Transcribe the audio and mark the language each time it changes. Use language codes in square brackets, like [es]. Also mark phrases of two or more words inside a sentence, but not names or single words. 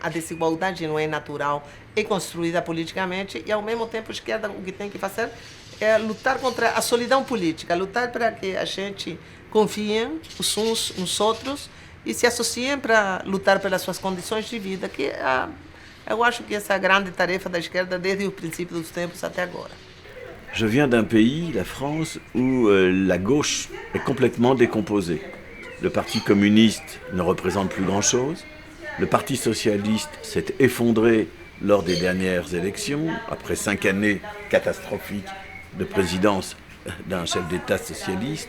[pt] A desigualdade não é natural, é construída politicamente, e ao mesmo tempo a esquerda o que tem que fazer é lutar contra a solidão política, lutar para que a gente confie os uns nos outros e se associem para lutar pelas suas condições de vida, que eu acho que essa é a grande tarefa da esquerda desde o princípio dos tempos até agora. [fr] Je viens d'un pays, la France, où la gauche est complètement décomposée. Le Parti communiste ne représente plus grand-chose. Le Parti socialiste s'est effondré lors des dernières élections, après 5 années catastrophiques de présidence d'un chef d'État socialiste.